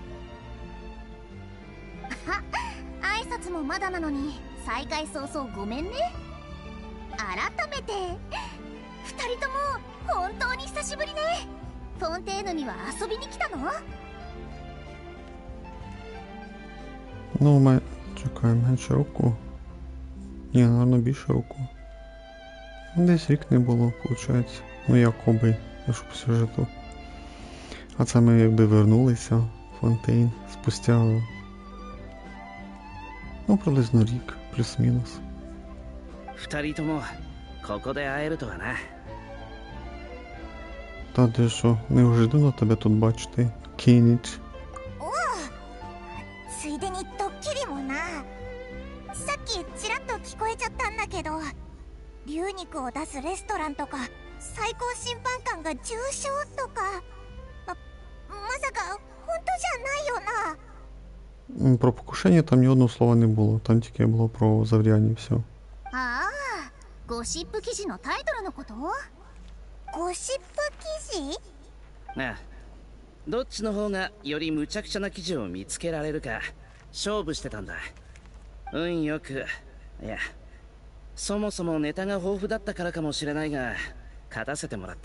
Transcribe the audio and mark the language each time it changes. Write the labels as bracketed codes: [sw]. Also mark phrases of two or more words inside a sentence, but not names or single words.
[ja] 挨拶もまだなのに再会早々ごめんね。改めて2人とも本当に久しぶりね。フォンテーヌには遊びに来たの？ [uk] Ну, чекай, менше року. Ні, напевно, більше року. Десь рік не було, виходить. Ну, якоби, якщо по сюжету. А це ми якби вернулися в Фонтейн спустя, ну, приблизно рік, плюс-мінус. [ja] 二人ともここで会えるとはな。 [uk] Та де що, неожиданно тебе тут бачити, Кейніч. [ja] ついでにドッキリもな。さっきちらっと聞こえちゃったんだけど、龍肉を出すレストランとか最高審判官が重傷とか、まさか本当じゃないよな。 [uk] Про покушення там ні одного слова не було, там тільки було про Завряні і все. [ja] ああ、ゴシップ記事のタイトルのこと？ゴシップ記事？ああ、どっちの方がより無茶苦茶な記事を見つけられるか勝負してたんだ。運よく、いや、そもそもネタが豊富だったからかもしれないが勝たせてもらった。